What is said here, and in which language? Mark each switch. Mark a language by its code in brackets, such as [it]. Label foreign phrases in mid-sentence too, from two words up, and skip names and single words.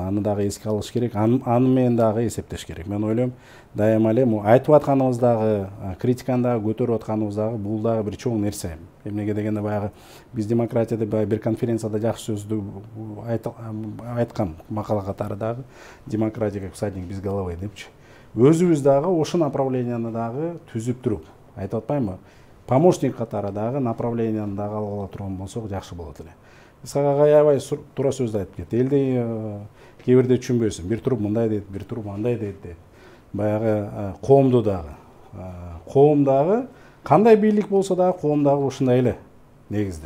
[ky] Аны дагы эске алыш керек. Аны менен дагы эсептеш керек. Мен ойлойм, дайыма эле айтып атканыбыз дагы, критиканы дагы көтөрүп атканыбыз дагы бул дагы бир чоң нерсе. Эмнеге дегенде баягы биз демократияда бир конференцияда жакшы сөздү айткам, макала катары дагы [ru] демократия как всадник без головы [ky] депчи. Өзүбүз дагы ошол направленияны дагы түзүп туруп, айтып атпаймынбы? Помощник катары дагы направленияны дагы алгыла турган болсок жакшы болот эле. Исак аябай туура сөздү айтып кетти. Элди кээ бирде түшүнбөсүн. Бир туруп мындай дейт, бир туруп андай дейт. Баягы коомду дагы, кандай бийлик болсо дагы коом дагы ушундай эле негизден.